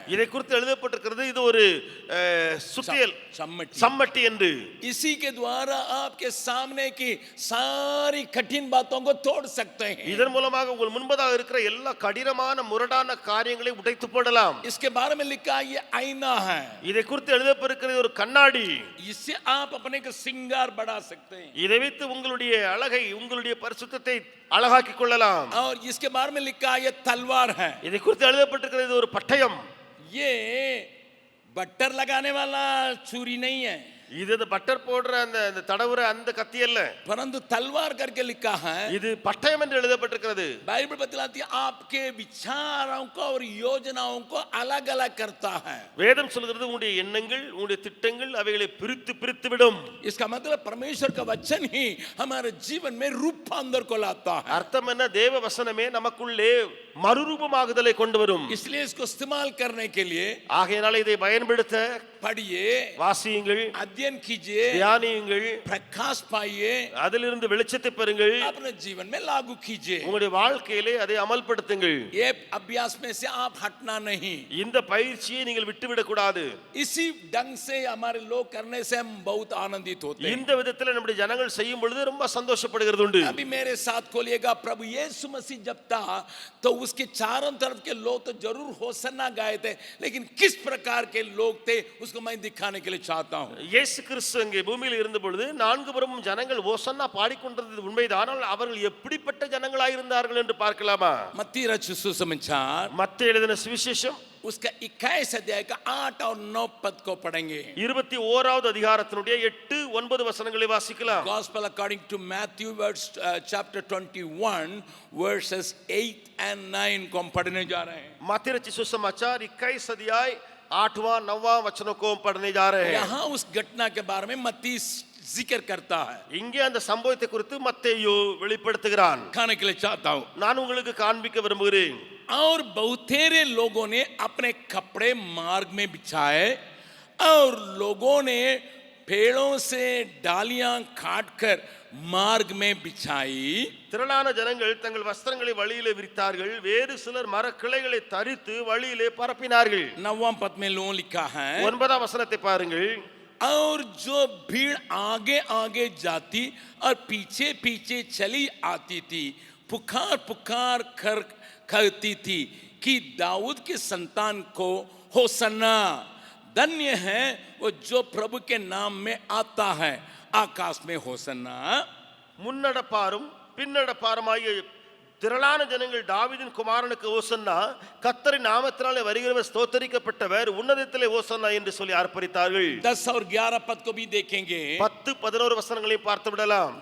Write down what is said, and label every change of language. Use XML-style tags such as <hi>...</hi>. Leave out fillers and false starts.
<ta>இதை குறித்து எழுதப்பட்டிருக்கிறது, இது ஒரு சுத்தியல் சம்மட்டி என்று.</ta> <hi>इसी के द्वारा आपके सामने की सारी कठिन बातों को तोड़ सकते हैं।</hi> <ta>இதன் மூலமாக உங்கள் முன்பதாக இருக்கிற எல்லா கடினமான முரடான காரியங்களை உடைத்து போடலாம்.</ta> <hi>इसके बारे में लिखा ये आईना है,</hi> <ta>இதை குறித்து எழுதப்பட்டிருக்கிறது ஒரு கண்ணாடி.</ta> <hi>इससे आप अपने का श्रृंगार बढ़ा सकते हैं</hi> <ta>இதை வைத்து உங்களுடைய அழகை, உங்களுடைய பரிசுத்தத்தை அழகாக்கிக் கொள்ளலாம்.</ta> <hi>और इसके बारे में लिखा ये तलवार है,</hi> <ta>இதை குறித்து எழுதப்பட்டிருக்கிறது இது ஒரு பட்டயம்.</ta> <hi>ये बटर लगाने वाला छुरी नहीं है,</hi> <ta>இது பட்டர் போடுற அந்த தடவுற அந்த கத்தி அல்ல,</ta> <hi>परंतु तलवार करके लिखा है।</hi> <ta>இது பட்டயம் என்று எழுதப்பட்டிருக்கிறது.</ta> <hi>बाइबल बतलाती है आपके विचारों को और योजनाओं को अलग अलग करता है।</hi> <ta>வேதம் சொல்கிறது உங்களுடைய எண்ணங்கள், உங்களுடைய திட்டங்கள் அவைகளை பிரித்து பிரித்து விடும்.</ta> <hi>इसका मतलब परमेश्वर का वचन ही हमारे जीवन में रूपांतर को लाता है।</hi> <ta>அர்த்தம் என்ன? தேவ வசனமே நமக்குள்ளே மறுரூபமாகுதலை கொண்டு வரும்.</ta> <hi>इसलिए इसको इस्तेमाल करने के लिए</hi> <ta>ஆகையினால இதை பயன்படுத்த</ta> <hi>पढ़िए,</hi> <ta>வாசியுங்கள்,</ta> <hi>अध्ययन कीजिए,</hi> <ta>தியானியுங்கள்,</ta> <hi>प्रकाश पाइए,</hi> <ta>அதிலிருந்து வெளிச்சத்தை பெறுங்கள்,</ta> <hi>अपने जीवन में लागू कीजिए।</hi> <ta>உங்களுடைய வாழ்க்கையிலே அதை அமல்படுத்துங்கள்.</ta> <hi>ये अभ्यास में से आप हटना नहीं,</hi> <ta>இந்த பயிற்சியை நீங்கள் விட்டுவிடக் கூடாது.</ta> <hi>इसी ढंग से हमारे लोग करने से हम बहुत आनंदित होते हैं।</hi> <ta>இந்த விதத்தில் நம்முடைய ஜனங்கள் செய்யும் பொழுது ரொம்ப சந்தோஷப்படுகிறது உண்டு.</ta> <hi>अभी मेरे साथ खोलिएगा, प्रभु यीशु मसीह जब था तो उसके चारों तरफ के लोग तो जरूर होसन्ना गाए थे, लेकिन किस प्रकार के लोग थे उसको मैं दिखाने के लिए चाहता हूं.</hi> <ta>இயேசு கிறிஸ்து அங்கே பூமியில் இருந்த பொழுது நான்கு புறமும் ஜனங்கள் ஓசன்னா பாடிக்கொண்டிருந்தது உண்மைதான். ஆனால் அவர்கள் எப்படிப்பட்ட ஜனங்களாய் இருந்தார்கள் என்று பார்க்கலாமா?</ta> <hi>मत्ती रचित सुसमाचार</hi> <ta>மத்தேயு எழுதின சுவிசேஷம்</ta> <hi>उसका 21 अध्याय का 8 और 9 पद को पढ़ेंगे.</hi> <ta>21வது அதிகாரத்தினுடைய 8, 9 வசனங்களை வாசிக்கலாம்.</ta> <en>Gospel according to Matthew chapter 21 verses 8 and 9</en> <hi>को हम पढ़ने जा रहे हैं. मत्ती रचित सुसमाचार 21 अध्याय 8वां 9वां वचनों को हम पढ़ने जा रहे हैं. यहाँ उस घटना के बारे में मत्ती जिक्र करता है.</hi> <ta>இங்கே அந்த சம்பவத்தை குறித்து மத்தேயு வெளிப்படுத்துகிறான்.</ta> <hi>खाने के लिए चाहता हूं.</hi> <ta>நான் உங்களுக்கு காண்பிக்க விரும்புகிறேன்.</ta> <hi>और बहुतेरे लोगों ने अपने कपड़े मार्ग में बिछाए और लोगों ने पेड़ों से डालियां काटकर मार्ग में बिछाई.</hi> <ta>திரளான ஜனங்கள் தங்கள் வஸ்திரங்களை வழியிலே விரித்தார்கள். வேறு சிலர் மரக்கிளைகளை தரித்து வழியிலே பரப்பினார்கள்.</ta> <hi>9वां पद में लोगों लिखा है.</hi> <ta>9ஆம் வசனத்தை பாருங்கள்.</ta> <hi>और जो भीड़ आगे आगे जाती और पीछे पीछे चली आती थी, पुकार पुकार कर कहती थी कि दाऊद के संतान को होसन्ना. धन्य है वो जो प्रभु के नाम में आता है, आकाश में होसन्ना.</hi> <ta>முன்னடப்பாரும் பின்னடப்பாருமாகிய திரளான ஜனங்கள் தாவீதின் குமாரனுக்கு ஓசன்னா, கர்த்தரின் நாமத்தினாலே வருகிறவர் ஸ்தோத்தரிக்கப்பட்டவர், உன்னதத்திலே ஓசன்னா என்று சொல்லி ஆர்ப்பரித்தார்கள்.</ta> <hi>10 और 11 पद को भी देखेंगे.</hi> <ta>10, 11 वचनங்களை பார்த்து விடலாம்.</ta>